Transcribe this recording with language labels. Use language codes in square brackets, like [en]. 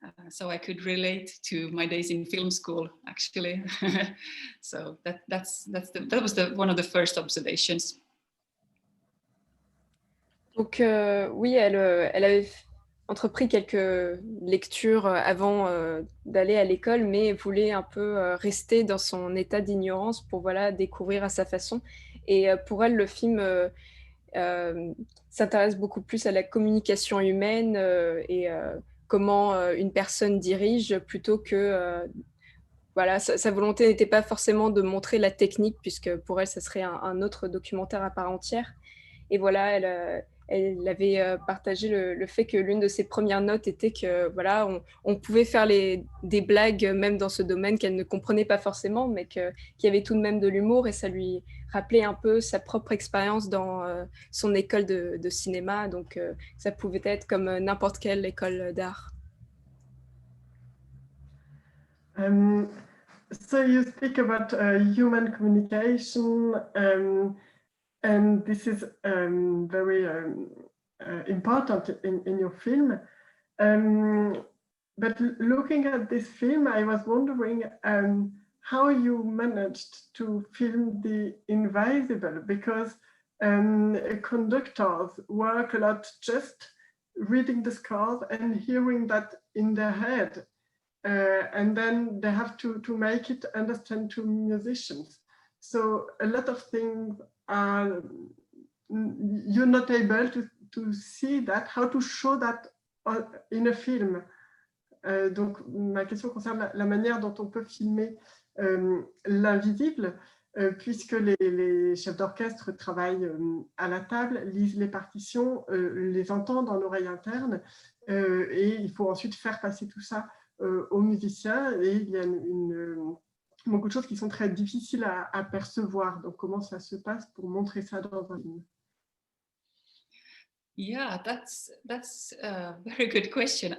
[en] So I could relate to my days in film school, actually. So that was one of the first observations. [fr] Donc oui, elle avait entrepris quelques lectures avant d'aller à l'école, mais voulait un peu rester dans son état d'ignorance pour voilà, découvrir à sa façon. Et pour elle, le film s'intéresse beaucoup plus à la communication humaine et comment une personne dirige, plutôt que voilà, sa volonté n'était pas forcément de montrer la technique, puisque pour elle, ça serait un autre documentaire à part entière. Et voilà, elle avait partagé le fait que l'une de ses premières notes était que voilà, on pouvait faire des blagues même dans ce domaine qu'elle ne comprenait pas forcément, mais qu'il y avait tout de même de l'humour, et ça lui rappelait un peu sa propre expérience dans son école de cinéma. Donc ça pouvait être comme n'importe quelle école d'art. [en] So you speak about human communication, and this is very important in your film. But looking at this film, I was wondering how you managed to film the invisible, because conductors work a lot just reading the scores and hearing that in their head. And then they have to make it understand to musicians. So a lot of things are, you're not able to see that, how to show that in a film. [fr] Donc ma question concerne la manière dont on peut filmer l'invisible, puisque les chefs d'orchestre travaillent à la table, lisent les partitions, les entendent en oreille interne, et il faut ensuite faire passer tout ça aux musiciens, et il y a beaucoup de choses qui sont très difficiles à percevoir. Donc, comment ça se passe pour montrer ça dans un film? [en] Yeah, that's a very good question.